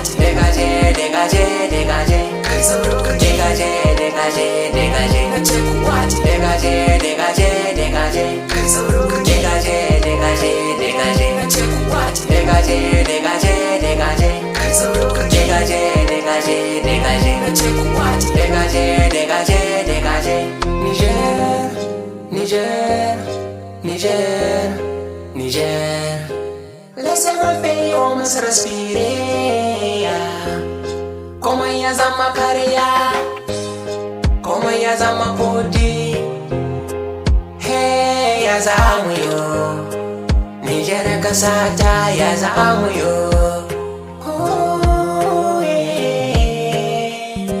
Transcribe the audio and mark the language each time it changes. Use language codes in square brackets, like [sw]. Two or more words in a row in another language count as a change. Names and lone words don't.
[fr] Dégagez, dégagez, dégagez, [ha] kai sauro ka [fr] dégagez, dégagez, dégagez, [ha] na ce ku [fr] what? Dégagez, dégagez, dégagez, [ha] kai sauro ka [fr] dégagez, dégagez, dégagez, [ha] na ce ku [fr] what? Dégagez, dégagez, dégagez, [ha] kai sauro ka [fr] dégagez, dégagez, dégagez, [ha] na ce ku [fr] what? Dégagez, dégagez, dégagez. Niger, Niger, Niger, Niger. Laissez-moi payer, on se respirer. [ha] Komai ya zama kariya, komai ya zama kudi. Hey, ya zamu yo, Niger kasata ya zamu yo. [en] Oh, yeah.